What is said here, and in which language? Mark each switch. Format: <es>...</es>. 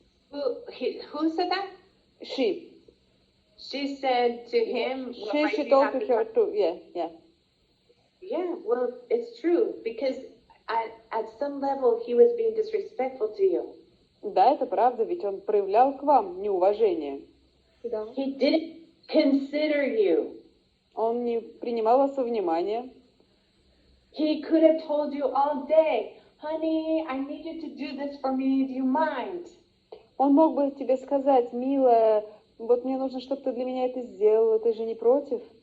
<en>Who said that? She. She said to him... She told to her too, yeah. Yeah, well, it's true, because at some level he was being disrespectful to you.</en> <ru>Да, это правда, ведь он проявлял к вам неуважение. Да.</ru> <en>He didn't consider you.</en> <ru>Он не принимал вас во внимание.</ru> <en>He could have told you all day, honey, I need you to do this for me, do you mind?</en> <ru>Он мог бы тебе сказать, милая, вот мне нужно, чтобы ты для меня это сделала, ты же не против?</ru>